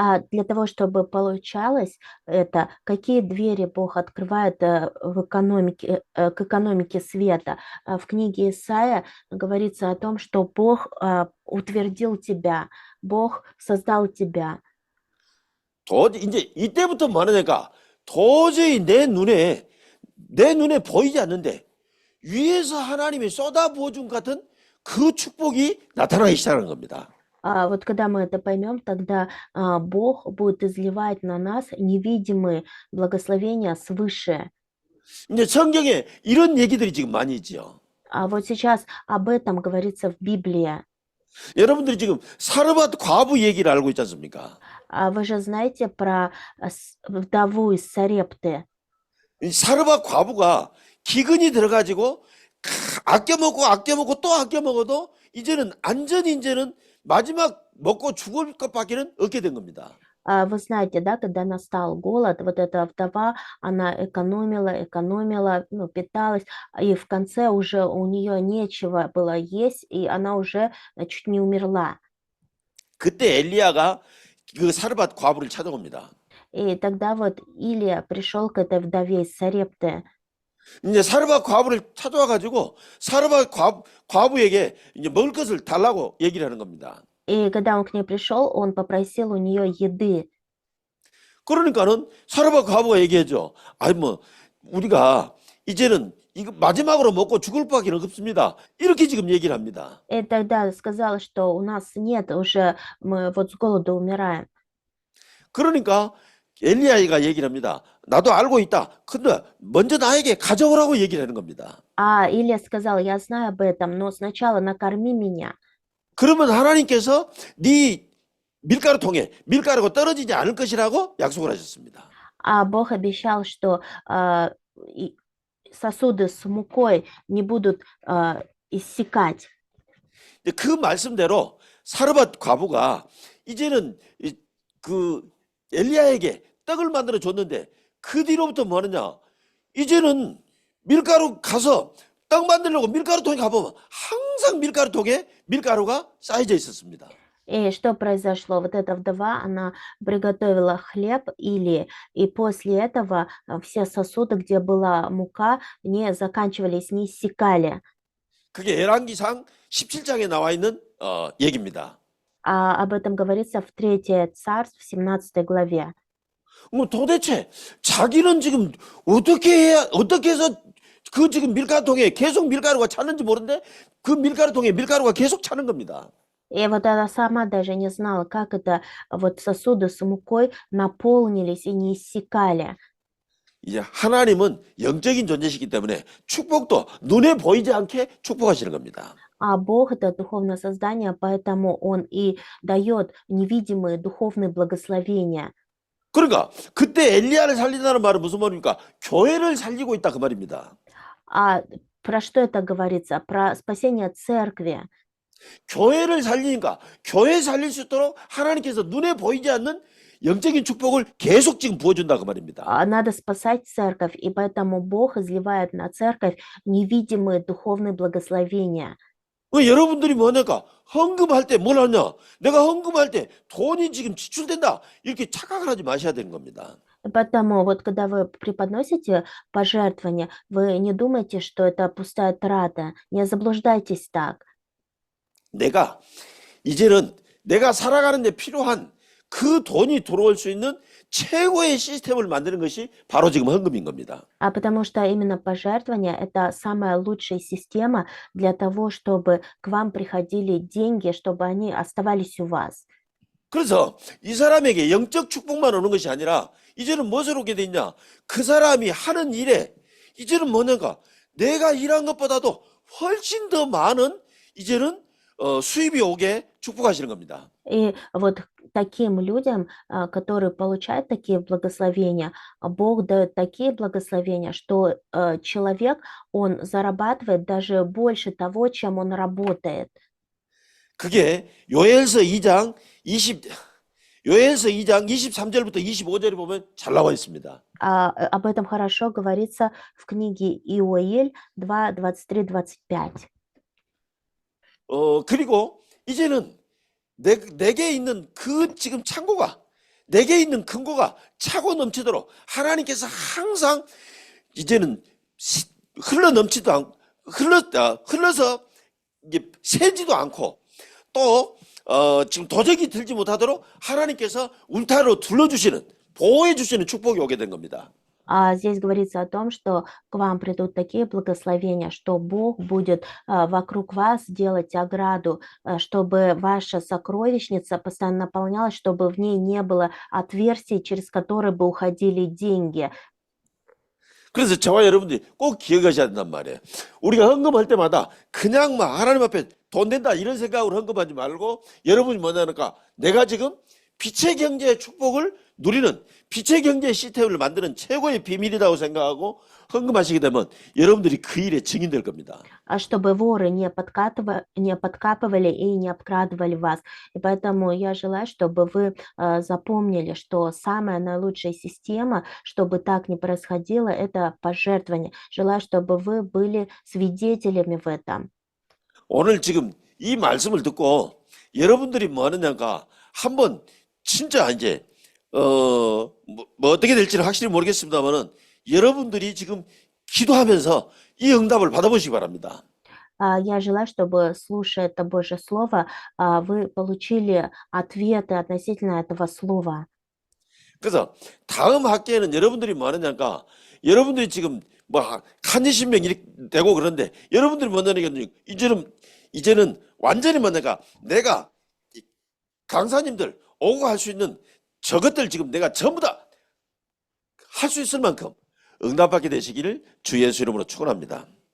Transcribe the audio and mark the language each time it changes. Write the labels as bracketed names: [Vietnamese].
[Russian] Для того, чтобы получалось это, какие двери Бог открывает к экономике света. В книге Исаия говорится о том, что Бог утвердил тебя, Бог создал тебя. [Korean] 이제 이때부터 뭐 하느냐니까 도저히 내 눈에 보이지 않는데 위에서 하나님이 쏟아부어준 같은 그 축복이 나타나기 시작하는 겁니다. [Russian] Вот когда мы это поймем, тогда Бог будет изливать на нас невидимые благословения свыше. [Korean] 이제 성경에 이런 얘기들이 지금 많이 있죠. [Russian] Вот сейчас об этом говорится в Библии. [Korean] 여러분들이 지금 사르밧 과부 얘기를 알고 있지 않습니까? [Russian] Вы же знаете про вдову из Сарепты. [Korean] 이 사르밧 과부가 기근이 들어가지고 아껴 먹고 또 아껴 먹어도 이제는 마지막 먹고 죽을 것밖에는 없게 된 겁니다. [Russian] Вы знаете, да, когда настал голод, вот эта вдова, она экономила, питалась, и в конце уже у нее нечего было есть, и она уже чуть не умерла. [Korean] 그때 엘리야가 그 사르밧 과부를 찾아옵니다. [Russian] И тогда вот Илия пришел к этой вдове из Сарепты. [Korean] 이제 사르밧 과부를 찾아와 가지고 사르밧 과부에게 이제 먹을 것을 달라고 얘기를 하는 겁니다. И когда он к ней пришел, он попросил у нее еды. 그러니까는 사르밧 과부가 얘기하죠. 아니 뭐 우리가 이제는 이거 마지막으로 먹고 죽을 밖에 없습니다. 이렇게 지금 얘기를 합니다. [Russian] И тогда сказала, что у нас нет уже, мы вот с голоду умираем. [Korean] 그러니까 엘리야가 얘기를 합니다. 나도 알고 있다. 근데 먼저 나에게 가져오라고 얘기를 하는 겁니다. [Russian] А Илия сказал, я знаю об этом, но сначала накорми меня. [Korean] 그러면 하나님께서 네 밀가루통에 밀가루가 떨어지지 않을 것이라고 약속을 하셨습니다. [Russian] А Бог обещал, что и сосуды с мукой не будут иссякать. [Korean] 그 말씀대로 사르밧 과부가 이제는 그 엘리야에게 떡을 만들어 줬는데 그 뒤로부터 뭐 하느냐? 이제는 밀가루 가서 떡 만들려고 밀가루통에 가보면 항상 밀가루통에 밀가루가 쌓여져 있었습니다. [Russian] И что произошло? Вот эта вдова, она приготовила хлеб Илии, и после этого все сосуды, где была мука, не заканчивались, не иссякали. [Korean] 그게 열왕기상 17장에 나와 있는 얘기입니다. [Russian] А об этом говорится в 3 Царств, в 17 главе. [Korean] 뭐 도대체 자기는 지금 어떻게 해서 그 지금 밀가루통에 계속 밀가루가 차는지 모르는데 그 밀가루통에 밀가루가 계속 차는 겁니다. [Russian] И вот она сама даже не знала, как это вот сосуды с мукой наполнились и не иссякали. [Korean] 이제 하나님은 영적인 존재시기 때문에 축복도 눈에 보이지 않게 축복하시는 겁니다. [Russian] А Бог — это духовное создание, поэтому Он и дает невидимые духовные благословения. [Korean] 그러니까 그때 엘리야를 살린다는 말은 무슨 말입니까? 교회를 살리고 있다 그 말입니다. [Russian] А про что это говорится? Про спасение церкви. [Korean] 교회를 살리니까 교회 살릴 수 있도록 하나님께서 눈에 보이지 않는 영적인 축복을 계속 지금 부어준다 그 말입니다. [Russian] Надо спасать церковь, и поэтому Бог изливает на церковь невидимые духовные благословения. [Korean] 여러분들이 뭐냐까 헌금할 때 뭘 하냐? 내가 헌금할 때 돈이 지금 지출된다 이렇게 착각을 하지 마셔야 되는 겁니다. [Russian] Поэтому вот когда вы преподносите пожертвования, вы не думайте, что это пустая трата. Не заблуждайтесь так. [Korean] 이제는 내가 살아가는 데 필요한 그 돈이 들어올 수 있는 최고의 시스템을 만드는 것이 바로 지금 헌금인 겁니다. [Russian] А потому что именно пожертвование — это самая лучшая система для того, чтобы к вам приходили деньги, чтобы они оставались у вас. [Korean] 그래서 이 사람에게 영적 축복만 오는 것이 아니라 이제는 무엇을 오게 되냐? 그 사람이 하는 일에 이제는 뭐냐가 내가 일한 것보다도 훨씬 더 많은 이제는 수입이 오게 축복하시는 겁니다. [Russian] И вот таким людям, которые получают такие благословения, Бог дает такие благословения, что человек, он зарабатывает даже больше того, чем он работает. [Korean] 그게 요엘서 2장 23절부터 25절에 보면 잘 나와 있습니다. [Russian] Об этом хорошо говорится в книге Иоиль 2, 23, 25. [Korean] 그리고 이제는 내게 있는 그 지금 창고가 내게 있는 금고가 차고 넘치도록 하나님께서 항상 이제는 흘러 넘치도 않고 흘러서 이게 새지도 않고 또 지금 도적이 들지 못하도록 하나님께서 울타리로 둘러주시는 보호해 주시는 축복이 오게 된 겁니다. [Russian] Здесь говорится о том, что к вам придут такие благословения, что Бог будет вокруг вас делать ограду, чтобы ваша сокровищница постоянно наполнялась, чтобы в ней не было отверстий, через которые бы уходили деньги. [Korean] 그래서 저와 여러분들이 꼭 기억하셔야 된단 말이에요. 우리가 헌금할 때마다 그냥 막 하나님 앞에 돈 된다 이런 생각으로 헌금하지 말고 여러분이 뭐냐니까 내가 지금 빛의 경제의 축복을 누리는 빛의 경제 시스템을 만드는 최고의 비밀이라고 생각하고 헌금하시게 되면 여러분들이 그 일에 증인될 겁니다. [Russian] Чтобы воры не подкапывали и не обкрадывали вас. И поэтому я желаю, чтобы вы запомнили, что самая наилучшая система, чтобы так не происходило, это пожертвование. Желаю, чтобы вы были свидетелями в этом. [Korean] 오늘 지금 이 말씀을 듣고 여러분들이 뭐 하느냐가 한번 진짜 이제 뭐 어떻게 될지는 확실히 모르겠습니다만은 여러분들이 지금 기도하면서 이 응답을 받아보시기 바랍니다. [Russian] Я желаю, чтобы, слушая это Божье Слово, вы получили ответы относительно этого Слова. [Korean] 그래서 다음 학기에는 여러분들이 뭐 하느냐니까 여러분들이 지금 뭐 한예신명 이렇게 되고 그런데 여러분들이 뭐 하느냐 이제는 완전히 뭐냐니까 내가 이 강사님들 오고 할 수 있는 저것들 지금 내가 전부 다 할 수 있을 만큼 응답받게 되시기를 주 예수 이름으로 축원합니다.